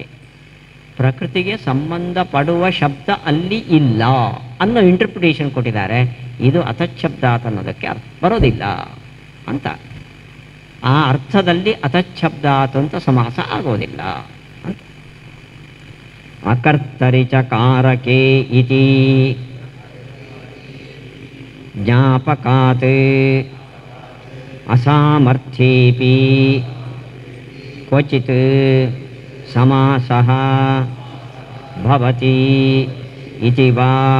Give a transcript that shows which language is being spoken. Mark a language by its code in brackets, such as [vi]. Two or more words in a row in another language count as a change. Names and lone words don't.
[kn] ಪ್ರಕೃತಿಗೆ ಸಂಬಂಧ ಪಡುವ ಶಬ್ದ ಅಲ್ಲಿ ಇಲ್ಲ ಅನ್ನೋ ಇಂಟರ್ಪ್ರಿಟೇಷನ್ ಕೊಟ್ಟಿದ್ದಾರೆ. ಇದು ಅತಚ್ಛಬ್ದಾತ್ ಅನ್ನೋದಕ್ಕೆ ಅರ್ಥ ಬರೋದಿಲ್ಲ ಅಂತ. ಆ ಅರ್ಥದಲ್ಲಿ ಅತಚ್ಛಬ್ದಾತ್ ಅಂತ ಸಮಾಸ ಆಗೋದಿಲ್ಲ ಅಂತ. [sa] ಅಕರ್ತರಿಚಕಾರಕೆ ಇತಿ ಜ್ಞಾಪಕಾತ್ ಅಸಾಮರ್ಥ್ಯೇಪಿ ಕ್ವಚಿತ್ ಸಮಾಸಃ ಭವತಿ ಇತಿ ವಾ